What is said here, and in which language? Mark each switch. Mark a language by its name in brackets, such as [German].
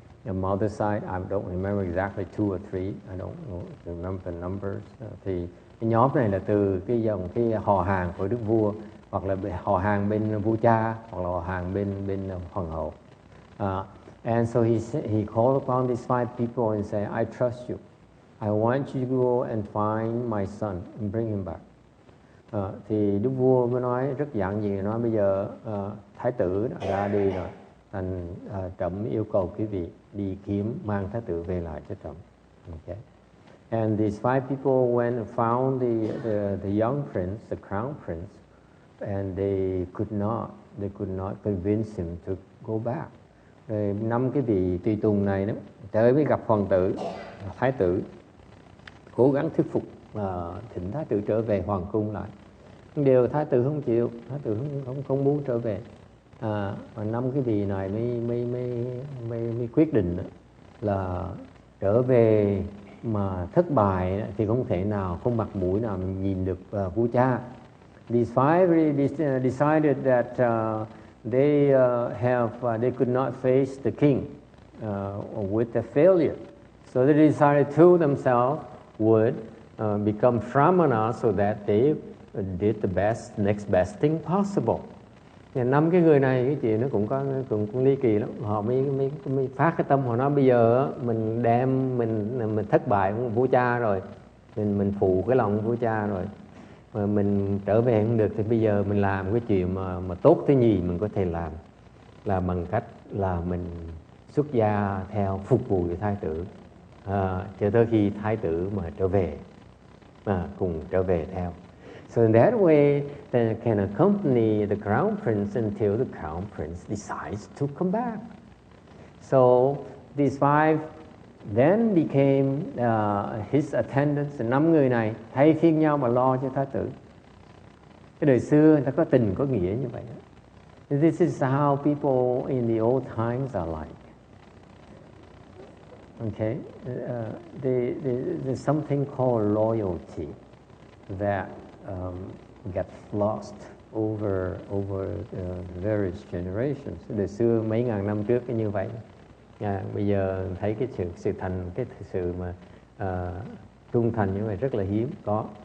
[English] The mother side, I don't remember exactly 2 or 3. I don't remember the numbers. [Vietnamese] Thì cái nhóm này là từ cái họ hàng của đức vua, hoặc là họ hàng bên vua cha, hoặc là họ hàng bên hoàng hậu. [English] And so he called upon these 5 people and said, I trust you. I want you to go and find my son and bring him back. [Vietnamese] Thì đức vua mới nói rất giản dị, nói bây giờ thái tử đã ra đi rồi, thành trẫm yêu cầu quý vị đi kiếm mang thái tử về lại cho trẫm. [English] Okay. And these 5 people went and found the young prince, the crown prince, and they could not convince him to go back. [Vietnamese] Rồi 5 cái vị tùy tùng này đó tới mới gặp hoàng tử, thái tử, cố gắng thuyết phục thỉnh thái tử trở về hoàng cung lại. Điều thái tử không chịu, thái tử không muốn trở về. Và 5 cái vị này mới quyết định là trở về mà thất bại thì không thể nào, không mặt mũi nào mình nhìn được vua cha. [English] These 5 really decided that they could not face the king with the failure. So they decided to themselves would become Brahmana so that they did the next best thing possible. 5 cái người này cái chuyện nó cũng ly kỳ lắm. Họ mới phát cái tâm, họ nói bây giờ mình thất bại vua cha rồi, mình phụ cái lòng vua cha rồi, mà mình trở về không được, thì bây giờ mình làm cái chuyện mà tốt thế nhì mình có thể làm là bằng cách là mình xuất gia theo phục vụ cho thái tử, cho tới khi thái tử mà trở về, cùng trở về theo. So in that way, they can accompany the crown prince until the crown prince decides to come back. So these 5 then became his attendants. [Vietnamese] 5 người này thay phiên nhau mà lo cho thái tử. Cái đời xưa người ta có tình có nghĩa như vậy đó. [English] This is how people in the old times are like. Okay, there's something called loyalty that gets lost over various generations. [Vietnamese] Đời xưa mấy ngàn năm trước cái như vậy. Bây giờ thấy cái sự mà trung thành như vậy rất là hiếm có.